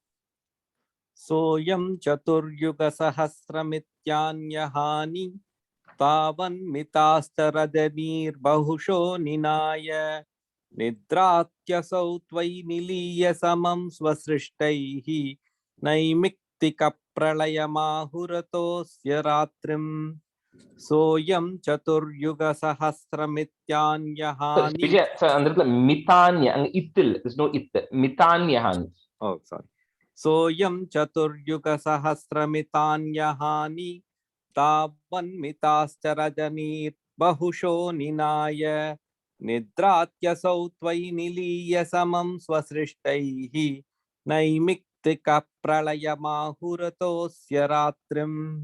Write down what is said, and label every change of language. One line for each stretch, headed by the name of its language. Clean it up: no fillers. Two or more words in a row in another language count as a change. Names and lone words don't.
Sanskrit: सोऽयं चतुर्युग सहस्रमित्यान्यहानि तावन् मिताश्च रजनीर् बहुशो निनाय निद्रात्यसौ त्वयि निलीय समं स्वसृष्टैः नैमित्तिकप्रलयमाहुरतोऽस्य रात्रिम् सोऽयं चतुर्युगसहस्रमित्यान्यहानि
Tamil: Vijay, sir, அந்த இடத்துல மிதான்ய அங்க இத்தில்
English: there's no it
Tamil: மிதான்யஹான்.
English: Oh, sorry.
Sanskrit: सोऽयं चतुर्युगसहस्रमितान्यहानि तावन्मिताश्च रजनीर्बहुशो निनाय निद्रात्यसौ त्वयि निलीय समं स्वसृष्टैः नैमित्तिकप्रलयमाहुरतोऽस्य रात्रिम्